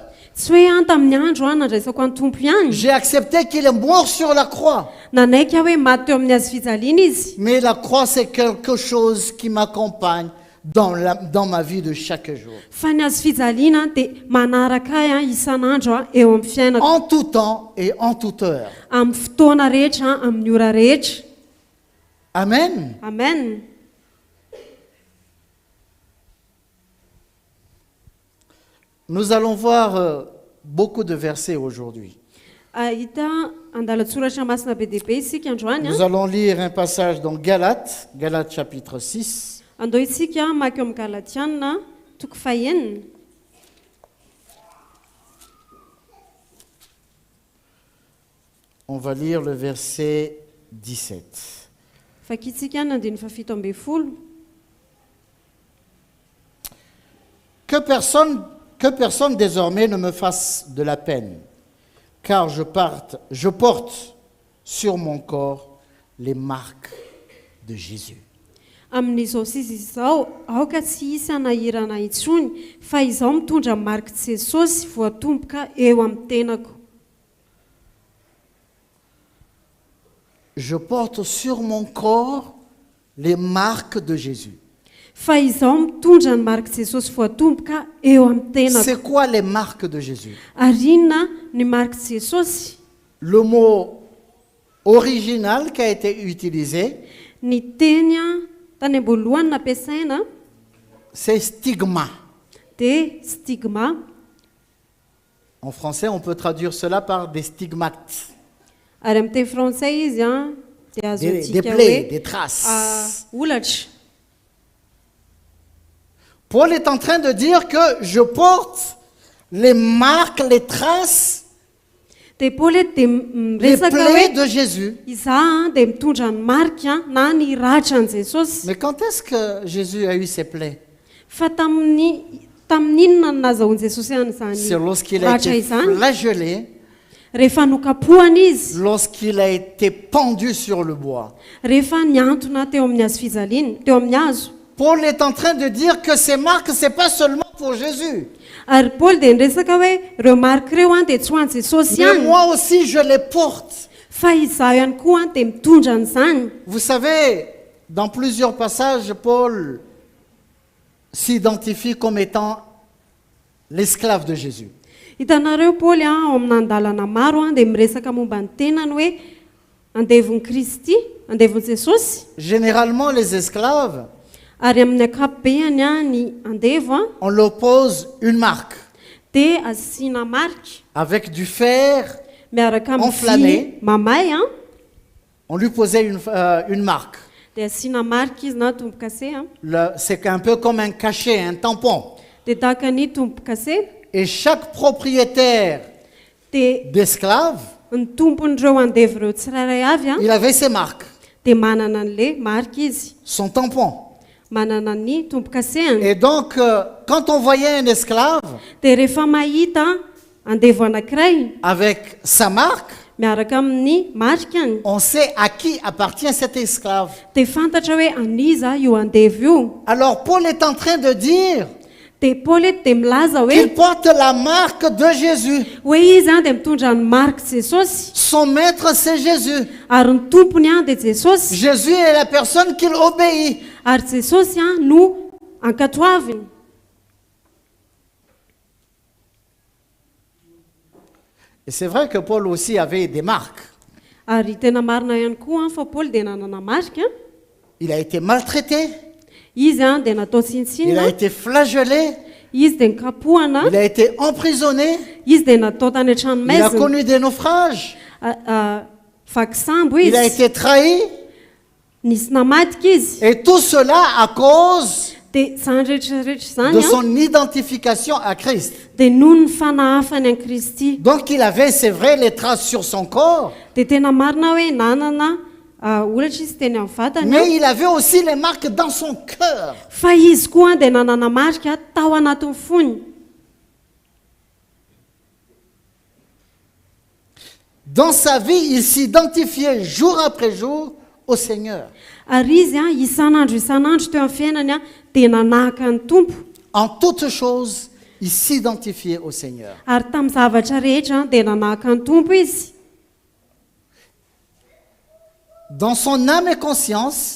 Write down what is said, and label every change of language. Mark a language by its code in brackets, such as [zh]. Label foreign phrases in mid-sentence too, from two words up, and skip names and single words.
[mg] Tsy hoe tamin'ny andro nandraisako any tompo ihany. [fr] J'ai accepté qu'il est mort sur la croix. [mg] Nanaiky aho hoe maty teo amin'ny hazo fijaliana izy. [fr] Mais la croix, c'est quelque chose qui m'accompagne dans ma vie de chaque jour. [mg] Fa ny hazo fijaliana dia manaraka ahy isan'andro eo amin'ny fiainako. [fr] En tout temps et en toute heure. [mg] Amin'ny fotoana rehetra, amin'ny ora rehetra. Amen. Amen. [fr] Nous allons voir beaucoup de versets aujourd'hui. [mg] Hita andalatsoratra masina be dehibe isika androany. [fr] Nous allons lire un passage dans Galates chapitre 6. [mg] Andao isika maky eo amin'ny Galatiana toko fahenina. [fr] On va lire le verset 17. [mg] Fakitsika ny 17. [fr] Que personne désormais ne me fasse de la peine, car je porte sur mon corps les marques de Jésus. [mg] Amin'izao sisa izao, aoka tsy hisy anahirana intsony, fa izaho mitondra marika Jesosy voatomboka eo amin'ny tenako. [fr] Je porte sur mon corps les marques de Jésus. [mg] Fa izaho mitondra ny marika Jesosy voatomboka eo amin'ny tenako. [fr] C'est quoi les marques de Jésus? [mg] Ary inona ny marika Jesosy? [fr] Le mot original qui a été utilisé, [mg] Ny teny tany am-boalohany nampiasaina [fr] c'est stigma. [mg] dia stigma. [fr] En français, on peut traduire cela par des stigmates, [mg] Ary amin'ny teny frantsay izy dia azo [fr] des [mg] antsika [fr] plaies, [mg] hoe [fr] des traces. [mg] olatra. [fr] Paul est en train de dire que je porte les marques, les traces, [mg] Dia Paoly dia [fr] les [mg] miresaka [fr] plaies [mg] hoe [fr] de Jésus. [mg] izaho dia mitondra ny marika na ny ratra ny Jesosy. [fr] Mais quand est-ce que Jésus a eu ses plaies? [mg] Fa tamin'inona no nazahoan'i Jesosy ihany [fr] C'est [mg] izany [fr] lorsqu'il a [mg] ratra [fr] été [mg] izany? [fr] flagellé, [mg] Rehefa nokapohana izy, [fr] lorsqu'il a été pendu sur le bois. [mg] rehefa niantona teo amin'ny hazo fijaliana, teo amin'ny hazo. [fr] Paul est en train de dire que ces marques, ce n'est pas seulement pour Jésus. [mg] Ary Paoly dia niresaka hoe ireo marika ireo dia tsy ho an'i Jesosy [fr] Mais [mg] ihany, [fr] moi aussi, je les porte. [mg] fa izaho ihany koa dia mitondra an'izany. [fr] Vous savez, dans plusieurs passages, Paul s'identifie comme étant l'esclave de Jésus. [mg] Hitanareo Paoly ao amin'ny andalana maro dia miresaka momba ny tenany hoe andevon'i Kristy, andevon'i Jesosy. [fr] Généralement, les esclaves, [mg] Ary amin'ny ankapobeny ny andevo [fr] on leur pose une marque [mg] dia asiana marika [fr] avec du fer. [mg] miaraka amin'ny [fr] Enflammé. [mg] vy mamay [fr] On lui posait une marque. [mg] dia asiana marika izy na tombo-kase [fr] C'est un peu comme un cachet, un tampon. [mg] dia tahaka ny tombo-kase [fr] Et chaque propriétaire [mg] dia [fr] d'esclaves, [mg] ny tompon'ireo andevo ireo tsirairay avy [fr] il avait ses marques, [mg] dia manana an'le marika izy, [fr] son tampon. [mg] manana ny tombo-kasehany. [fr] Et donc, quand on voyait un esclave [mg] Dia rehefa mahita andevo anankiray [fr] avec sa marque, [mg] miaraka amin'ny marikany, [fr] on sait à qui appartient cet esclave. [mg] dia fantatra hoe aniza io andevo io. [fr] Alors Paul est en train de dire [mg] Dia Paoly dia milaza [fr] qu'il [mg] hoe [fr] porte la marque de Jésus. [mg] izy dia mitondra ny marika Jesosy, [fr] Son maître, c'est Jésus. [mg] ary ny tompony dia Jesosy, [fr] Jésus est la personne qu'il obéit. [mg] ary Jesosy no ankatoaviny. [fr] Et c'est vrai que Paul aussi avait des marques. [mg] Ary tena marina ihany koa fa Paoly dia nanana marika. [fr] Il a été maltraité, [mg] Izy dia natao [fr] il a [mg] tsinitsina, [fr] été flagellé, [mg] izy dia nikapohana, [fr] il a été emprisonné, [mg] izy dia natao tany an-trano [fr] il a [mg] maizina, [fr] connu des naufrages, [mg] vaky sambo [fr] il a [mg] izy, [fr] été trahi. [mg] nisy namadika izy. [fr] Et tout cela à cause [mg] Dia izany rehetrarehetra [fr] de [mg] izany [fr] son identification à Christ. [mg] dia noho ny fanahafany an Kristy. [fr] Donc il avait, c'est vrai, les traces sur son corps, [mg] Dia tena marina hoe nanana olatra izy teny amin'ny vatany, [fr] mais il avait aussi les marques dans son cœur. [mg] fa izy koa dia nanana marika tao anatin'ny fony. [fr] Dans sa vie, il s'identifiait jour après jour au Seigneur. [mg] Ary izy isan'andro teo amin'ny fiainany dia nanahaka ny tompo. [fr] En toutes choses, il s'identifiait au Seigneur. [mg] Ary tamin'ny zavatra rehetra dia nanahaka ny tompo izy. [fr] Dans son âme et conscience,